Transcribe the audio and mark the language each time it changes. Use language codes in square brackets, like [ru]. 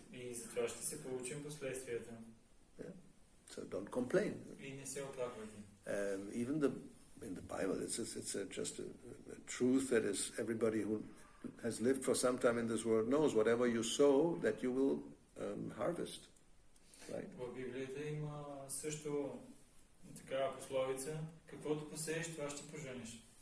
[bg] И затова ще се получим последствията. [en] So don't complain. [bg] И не се оплаквайте. [en] Even in the Bible, it's just a truth that is everybody who has lived for some time in this world knows whatever you sow, that you will harvest. Right? [bg] В Библията има също такава пословица: каквото посееш, това ще поженеш.